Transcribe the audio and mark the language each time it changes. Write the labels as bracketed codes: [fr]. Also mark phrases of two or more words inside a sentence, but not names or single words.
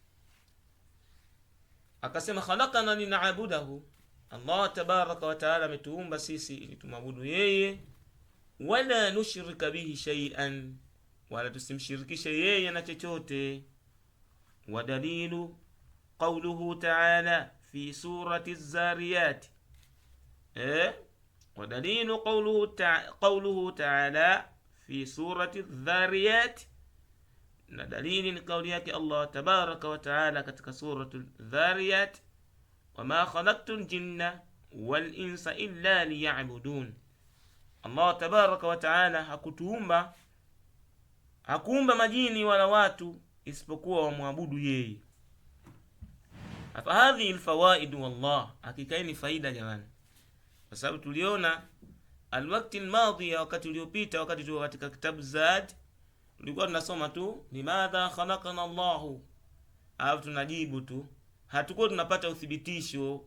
[sw] Akasema [ar] خلقنا لنعبده, الله تبارك وتعالى [sw] ametuumba sisi ili tumwabudu yeye, [ar] ولا نشرك به شيئا, [sw] wala tusimshirikishe yeye na chochote. [ar] ودليل قوله تعالى في سورة الذاريات, ودليل قوله تعالى في سورة الذاريات، دليل قولك الله تبارك وتعالى كتك سورة الذاريات، وما خلقت الجن والإنس إلا ليعبدون. الله تبارك وتعالى [sw] hakuumba majini wala watu isipokuwa wamwabudu yeye. [ar] فهذه الفوائد, [sw] wallah, hakika ni faida jamani, kwa sababu tuliona [ar] الوقت الماضي, [sw] wakati uliopita, wakati tulikuwa katika kitabu Zad, tulikuwa tunasoma tu [ar] لماذا خلقنا الله, [sw] au tunajibu tu, hatukuwa tunapata uthibitisho.